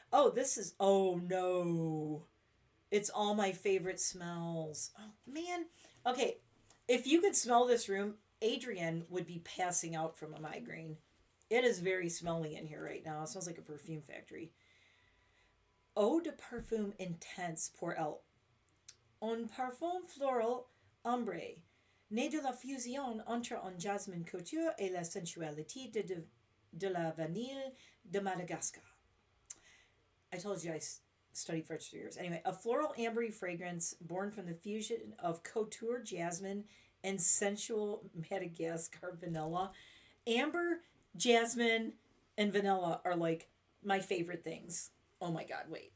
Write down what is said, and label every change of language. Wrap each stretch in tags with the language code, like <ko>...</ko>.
<en>Oh, this is oh no, it's all my favorite smells. Oh man. Okay, if you could smell this room, Adrienne would be passing out from a migraine. It is very smelly in here right now. It smells like a perfume factory.</en> <fr>Eau de parfum intense pour elle. Un parfum floral ambre, né de la fusion entre un jasmine couture et la sensualité de la vanille de Madagascar.</fr> <en>I told you I studied French for years. Anyway, a floral ambery fragrance born from the fusion of couture jasmine and sensual Madagascar vanilla. Amber, jasmine, and vanilla are like my favorite things. Oh my god, wait.</en>